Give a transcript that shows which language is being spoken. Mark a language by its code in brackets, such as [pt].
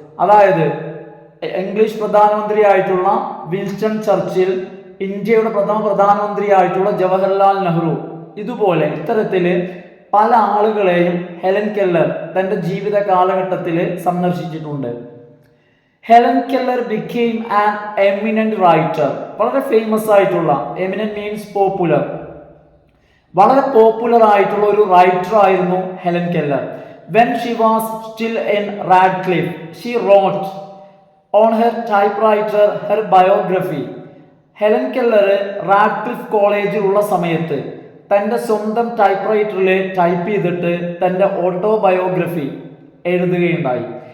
[ml] അതായത് English പ്രധാനമന്ത്രിയായിട്ടുള്ള Winston Churchill, ഇന്ത്യയുടെ പ്രഥമ പ്രധാനമന്ത്രിയായിട്ടുള്ള ജവഹർലാൽ നെഹ്റു, ഇതുപോലെ ഇത്തരത്തില് പല ആളുകളെയും ഹെലൻ കെല്ലർ തന്റെ ജീവിത കാലഘട്ടത്തിൽ സന്ദർശിച്ചിട്ടുണ്ട്. [en] Helen Keller became an eminent writer. [ml] വളരെ ഫേമസ് ആയിട്ടുള്ള, [en] eminent means popular, [ml] വളരെ പോപ്പുലർ ആയിട്ടുള്ള ഒരു റൈറ്റർ ആയിരുന്നു Helen Keller. [en] When she was still in Radcliffe, she wrote on her typewriter her biography. [ml] Helen Keller Radcliffe കോളേജിലുള്ള സമയത്ത് തൻ്റെ സ്വന്തം ടൈപ്പ്റൈറ്ററിൽ ടൈപ്പ് ചെയ്തിട്ട് തൻ്റെ ഓട്ടോബയോഗ്രഫി എഴുതുകയുണ്ടായി.